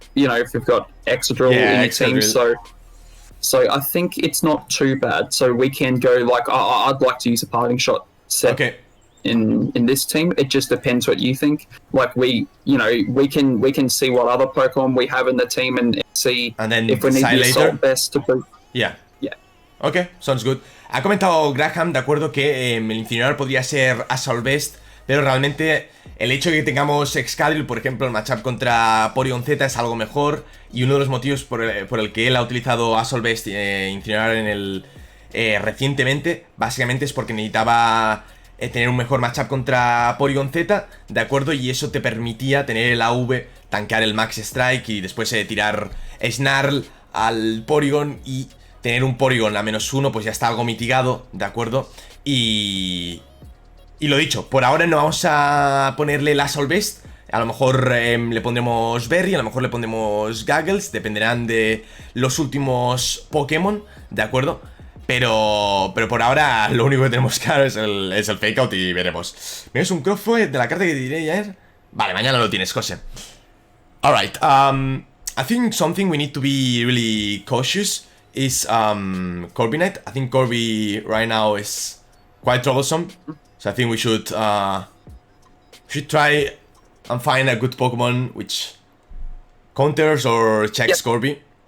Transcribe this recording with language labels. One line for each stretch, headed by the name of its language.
English: You know, if you've got Excadrill in your team, so I think it's not too bad. So we can go like I'd like to use a Parting Shot set in this team. It just depends what you think. Like we can see what other Pokemon we have in the team and see if we need the Assault Vest to put. Yeah. Ok, sounds good.
Spanish: Ha comentado Graham, de acuerdo, que el Incineroar podría ser Assault Vest, pero realmente el hecho de que tengamos Excadrill, por ejemplo, el matchup contra Porygon Z es algo mejor. Y uno de los motivos por el que él ha utilizado Assault Vest Incineroar recientemente, básicamente es porque necesitaba tener un mejor matchup contra Porygon Z, ¿de acuerdo? Y eso te permitía tener el AV, tanquear el Max Strike y después tirar Snarl al Porygon y tener un Porygon a -1, pues ya está algo mitigado, ¿de acuerdo? Y lo dicho, por ahora no vamos a ponerle el Assault Vest. A lo mejor le pondremos Berry, a lo mejor le pondremos Gaggles, dependerán de los últimos Pokémon, ¿de acuerdo? Pero por ahora lo único que tenemos claro es el Fake Out y veremos. ¿Me ves un Crossfire de la carta que te diré ayer? Vale, mañana lo tienes, José.
English: Alright, I think something we need to be really cautious is Corviknight. I think Corby right now is quite troublesome, so I think we should try and find a good Pokemon which counters or checks Corby.